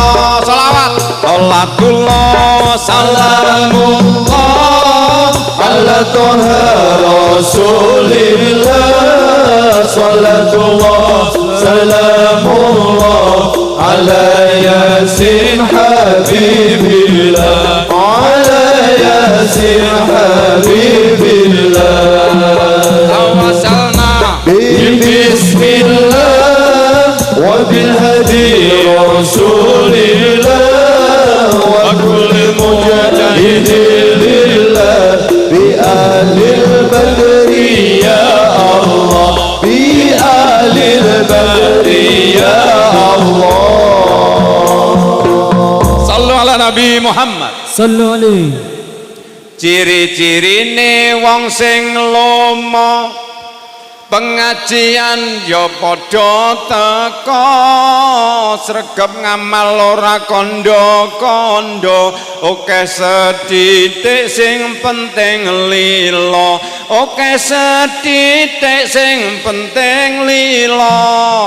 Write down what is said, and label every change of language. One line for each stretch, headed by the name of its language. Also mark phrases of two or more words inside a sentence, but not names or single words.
Arabic: صلوات الحمد لله سلام الله على طه رسول الله، صلاة الله سلام الله على يس حبيب الله، على يس حبيب الله. توسلنا بسم الله وبالهادي رسول الله وكل مجاهد لله بأهل البدر يا الله، بأهل البدر يا الله. صلوا على النبي محمد. صلوا عليه.
Javanese: Ciri-cirine wong sing lomo pengajian ya padha teka, sregep ngamal ora kandha-kandha, oke sethithik sing penting lila, oke sethithik sing penting lila.